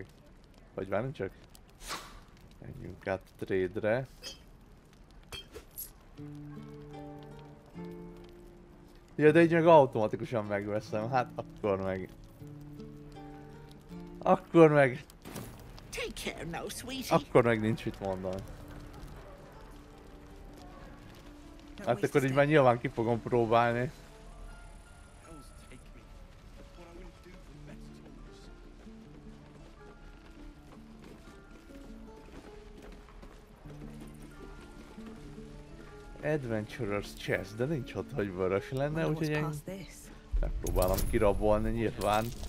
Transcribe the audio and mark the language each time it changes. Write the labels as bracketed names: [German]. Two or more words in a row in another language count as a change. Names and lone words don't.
[Hungarian] Vagy várjunk csak. Menjünk át a trade-re. Ja, de így meg automatikusan megveszem, hát akkor meg. Akkor meg. [English] Take care now, sweetie. [Hungarian] Akkor meg nincs mit mondani. Hát akkor így már nyilván ki fogom próbálni. Adventurer's Chest, de nincs ott, hogy vörös lenne, úgyhogy én megpróbálom kirabolni nyilván.